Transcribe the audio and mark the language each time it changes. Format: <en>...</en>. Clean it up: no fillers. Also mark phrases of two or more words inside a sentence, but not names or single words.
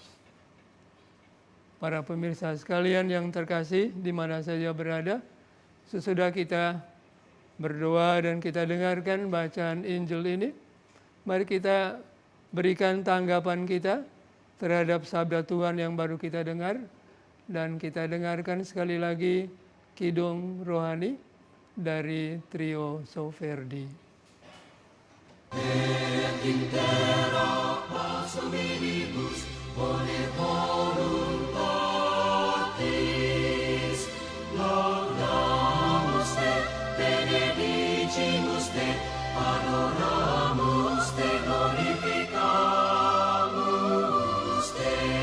<id>Para pemirsa sekalian yang terkasih, di mana saja berada, sesudah kita berdoa dan kita dengarkan bacaan Injil ini, mari kita berikan tanggapan kita terhadap sabda Tuhan yang baru kita dengar, dan kita dengarkan sekali lagi Kidung Rohani dari Trio Soferdi.</id> <la>Et intera pars hominibus bone voluntatis, laudamus te, benedicimus te, adoramus te, glorificamus te.</la>